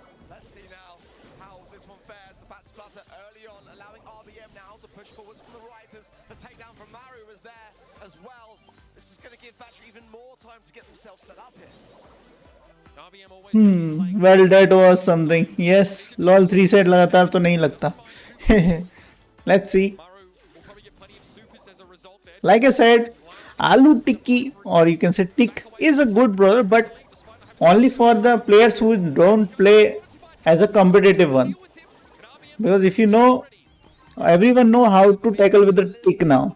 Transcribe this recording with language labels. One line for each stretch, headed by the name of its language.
English: Let's see now how this one fares. The bat splatter early on, allowing RBM now to push forwards from the Writers. The takedown from Maru was there as well. This is going to give Vatra even more time to get themselves set up here. RBM always Well, that was something. Yes, lol
Hindi: 3 set लगातार तो नहीं लगता.
English: Let's see. Maru will probably get plenty of supers as a result there. Like I said, Aloo Tikki, or you can say Tick, is a good brawler, but only for the players who don't play as a competitive one. Because if you know, everyone know how to tackle with the Tick now.